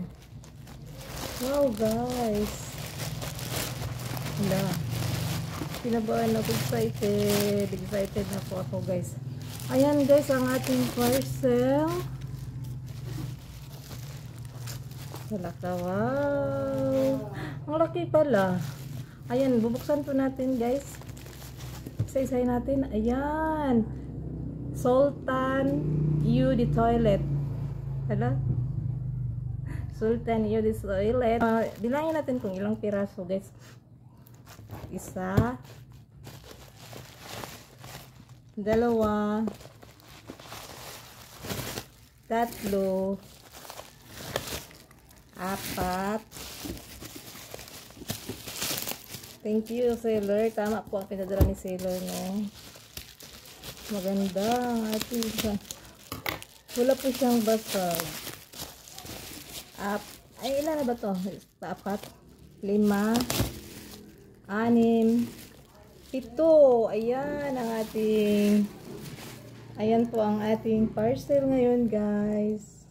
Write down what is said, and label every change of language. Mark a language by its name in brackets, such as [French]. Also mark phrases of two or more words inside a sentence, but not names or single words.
[Filipino] Wow guys, wala, pinabahan ako, excited na po ako guys. Ayan guys ang ating parcel. Wala ka, wow, ang laki pala. Ayan, bubuksan po natin guys, isa-isay natin. Ayan, Sultan Eau de Toilette. Hala, Sultan Eau de Toilette. Bilangin natin kung ilang piraso guys. Isa, dalawa, tatlo, apat. [English] Thank you seller. [Filipino] Tama po ang pinadala ni seller, no? Maganda ang ating, wala po siyang basag. Ay, ilan na ba to? 4, 5, 6, 7. Ayan ang ating, ayan po ang ating parcel ngayon guys.